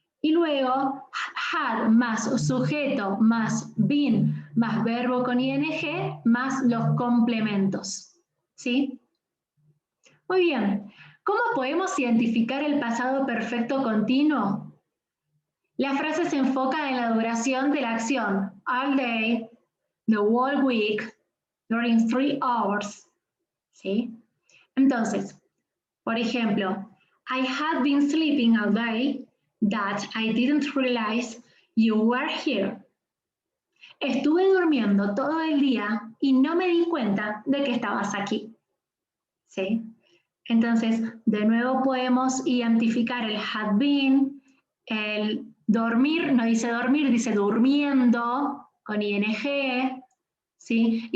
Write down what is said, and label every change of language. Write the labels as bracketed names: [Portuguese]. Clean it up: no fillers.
[Spanish] Y luego, had más sujeto más been más verbo con ing más los complementos. ¿Sí? Muy bien. ¿Cómo podemos identificar el pasado perfecto continuo? La frase se enfoca en la duración de la acción. [English] All day, the whole week, during 3 hours. [Spanish] ¿Sí? Entonces, por ejemplo, [English] I had been sleeping all day that I didn't realize you were here. [Spanish] Estuve durmiendo todo el día y no me di cuenta de que estabas aquí. ¿Sí? Entonces, de nuevo podemos identificar el had been, el dormir, no dice dormir, dice durmiendo, con ing, ¿sí?